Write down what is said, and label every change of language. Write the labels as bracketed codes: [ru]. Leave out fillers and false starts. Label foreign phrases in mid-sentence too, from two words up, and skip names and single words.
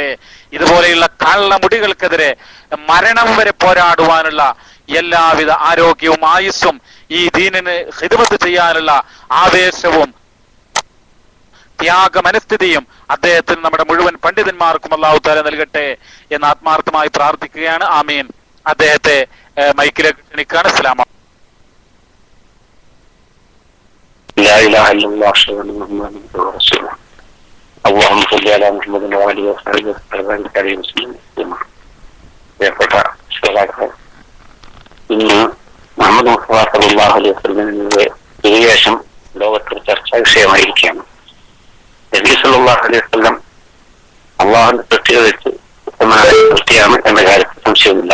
[ml] ഇതുപോലെയുള്ള കള്ളമുടികൾക്കെതിരെ മരണം വരെ പോരാടുവാനുള്ള എല്ലാവിധ ആരോഗ്യവും ആയുസ്സും ഈ ദീനിന് ഖിദ്മത്ത് ചെയ്യാനുള്ള ആവേശവും ത്യാഗമനസ്ഥിതിയും അദ്ദേഹത്തിന് നമ്മുടെ മുഴുവൻ പണ്ഡിതന്മാർക്കും [ar] الله تعالى [ml] നൽകട്ടെ എന്ന് ആത്മാർത്ഥമായി പ്രാർത്ഥിക്കുകയാണ്. ആമീൻ. അദ്ദേഹത്തെ മൈക്കിലേക്ക് ക്ഷണിക്കുകയാണ്. [ar] അസ്സലാമു اللهم صل على محمد وعلى آله وصحبه. [ml] ഇന്ന് മുഹമ്മദ് മുസ്തഫ [ar] صلى الله عليه [ml] വസല്ലമിന്റെ വിശേഷം ലോകത്തിൽ ചർച്ചാ വിഷയമായിരിക്കുകയാണ്. നബി [ar] صلى الله عليه وسلم [ml] അള്ളാഹുവിന്റെ സൃഷ്ടിയെ വെച്ച് ഉത്തമനായ സൃഷ്ടിയാണ് എന്ന കാര്യത്തിൽ സംശയമില്ല.